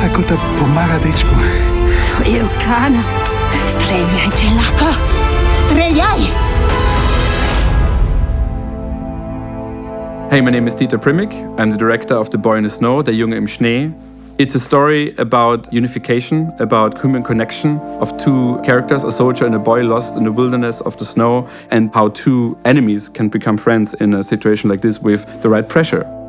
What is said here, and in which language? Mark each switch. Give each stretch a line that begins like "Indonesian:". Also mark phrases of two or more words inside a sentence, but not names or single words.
Slovenian: Asta pomaga-dečku. To je Kana. Streljaj, če lahko. Streljaj!
English: Hey, my name is Dieter Primmig. I'm the director of The Boy in the Snow, Der Junge im Schnee. It's a story about unification, about human connection of two characters, a soldier and a boy lost in the wilderness of the snow, and how two enemies can become friends in a situation like this with the right pressure.